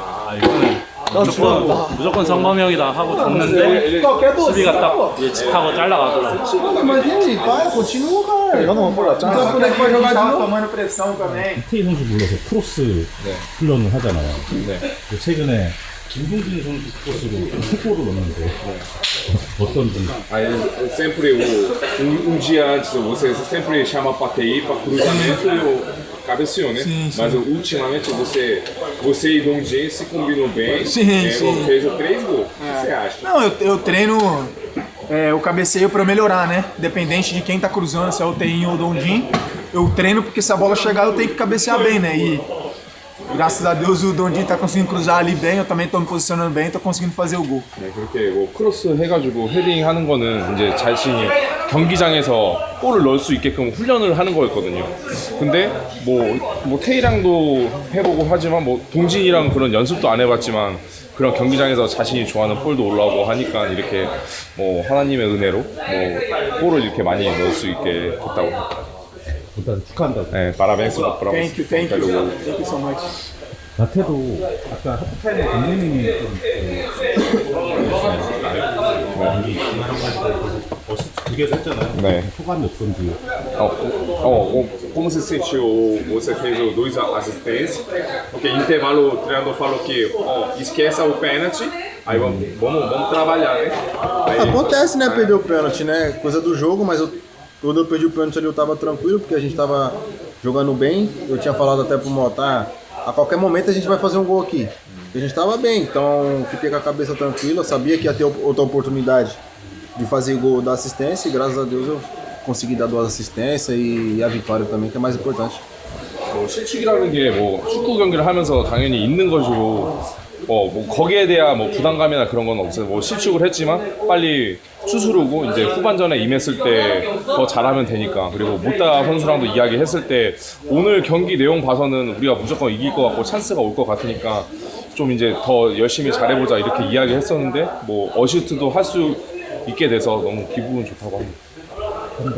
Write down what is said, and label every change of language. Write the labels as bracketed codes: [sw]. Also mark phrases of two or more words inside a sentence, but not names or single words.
[ko] 아 이거는 무조건 성범형이다 하고 줬는데 수비가 딱 예측하고 잘라가더라고요. 이태희 선수 불러서 크로스 훈련을 하잖아요. 최근에 김동진 선수 크로스로 골을 넣었는데 어떤지. [pt] Sempre um dia antes você sempre chama para TI para cruzamento e o cabeceou, né? Mas ultimamente você e Dongin se combinam bem. Fez 3 gols. O que você acha? Não, eu treino o cabeceio para melhorar, né? Dependente de quem tá cruzando, se é o Tein ou o Dongin, eu treino porque se a bola chegar eu tenho que cabecear bem, né? E graças a Deus o Dondi tá conseguindo cruzar ali bem, eu também tô me posicionando bem, tô conseguindo fazer o gol. [ko] 네, 그렇게 뭐 크로스 해가지고 헤딩하는 거는 이제 자신이 경기장에서 골을 넣을 수 있게끔 훈련을 하는 거였거든요. 근데 뭐 태희랑도 해보고 하지만 뭐 동진이랑 그런 연습도 안 해봤지만 그런 경기장에서 자신이 좋아하는 볼도 올라오고 하니까 이렇게 뭐 하나님의 은혜로 뭐 골을 이렇게 많이 넣을 수 있게 됐다고. 일단 축하한다. 네, [pt] parabéns por [en] Thank you so much. [ko] 나태도 아까 하프타임에 감독님이 좀 두개 했잖아요. 네. 소감이 어떤지. [pt] Como se sentiu? Você fez dois assistências. Porque intervalo o treinador falou que esqueça o pênalti. Aí vamos trabalhar, né? Aí, Acontece, né? Perder o pênalti, né? Coisa do jogo, mas quando eu perdi o pênalti ali eu tava tranquilo, porque a gente tava jogando bem. Eu tinha falado até pro Mota, a qualquer momento a gente vai fazer um gol aqui. E a gente tava bem, então fiquei com a cabeça tranquila, sabia que ia ter outra oportunidade de fazer gol da assistência e graças a Deus eu consegui dar 2 assistências e a vitória também, que é mais importante. [ko] 뭐 실책이라는 게 뭐 축구 경기를 하면서 당연히 있는 것이고 뭐 거기에 대한 뭐 부담감이나 그런 건 없어요. 뭐 실축을 했지만 빨리 수술하고 이제 후반전에 임했을 때 더 잘하면 되니까. 그리고 못다 선수랑도 이야기했을 때 오늘 경기 내용 봐서는 우리가 무조건 이길 것 같고 찬스가 올 것 같으니까 좀 이제 더 열심히 잘해보자 이렇게 이야기했었는데 뭐 어시스트도 할 수 있게 돼서 너무 기분은 좋다고 합니다.